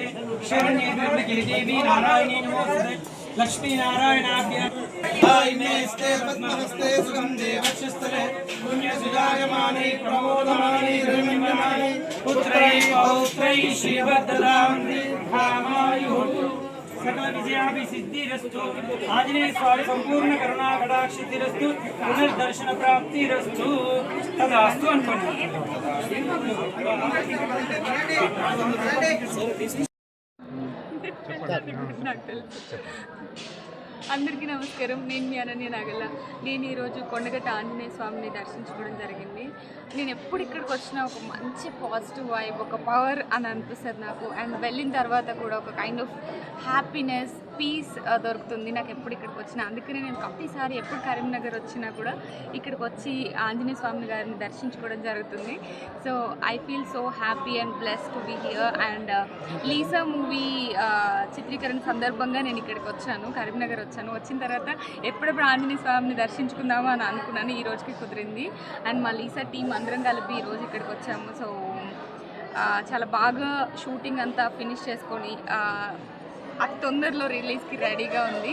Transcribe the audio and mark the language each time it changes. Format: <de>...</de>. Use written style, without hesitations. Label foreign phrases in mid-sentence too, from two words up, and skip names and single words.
<sa>శరణ్యే త్ర్యంబకే దేవీ నారాయణీ నమోస్తుతే లక్ష్మీనారాయణాభ్యాం నమస్తే పద్మహస్తే సుగంధే వక్షస్థలే పుణ్యసుజాయమానే ప్రమోదమానే రమ్యమానే పుత్రై పౌత్రై శ్రీవర్ధదాం దీర్ఘామాయుః सकल विजयाभिसिद्धिरस्तु आंजनेय स्वामी संपूर्ण करुणा कटाक्षितिरस्तु पुनर्दर्शन प्राप्तिरस्तु तदास्तु</sa> <te>అందరికీ నమస్కారం. నేను మీ అనన్య నాగల్ల. నేను ఈరోజు కొండగట్ట ఆంజనేయ స్వామిని దర్శించుకోవడం జరిగింది. నేను ఎప్పుడు ఇక్కడికి వచ్చినా ఒక మంచి</te> <en>positive vibe,</en> <te>ఒక పవర్ అని అనిపిస్తుంది నాకు. అండ్ వెళ్ళిన తర్వాత కూడా ఒక</te> <en>kind of happiness,</en> <te>పీస్ దొరుకుతుంది నాకు ఎప్పుడు ఇక్కడికి వచ్చినా. అందుకని నేను ప్రతిసారి ఎప్పుడు కరీంనగర్ వచ్చినా కూడా ఇక్కడికి వచ్చి ఆంజనేయ స్వామి గారిని దర్శించుకోవడం జరుగుతుంది.</te> <en>So I feel so happy and blessed to be here.</en> <te>అండ్ లీసా మూవీ చిత్రీకరణ సందర్భంగా నేను ఇక్కడికి వచ్చాను, కరీంనగర్ వచ్చాను. వచ్చిన తర్వాత ఎప్పుడెప్పుడు ఆంజనేయ స్వామిని దర్శించుకుందామా అని అనుకున్నాను. ఈ రోజుకి కుదిరింది. అండ్ మా లీసా టీం అందరం కలిపి ఈరోజు ఇక్కడికి వచ్చాము. సో చాలా బాగా షూటింగ్ అంతా ఫినిష్ చేసుకొని అతి తొందరలో రిలీజ్కి రెడీగా ఉంది.</te>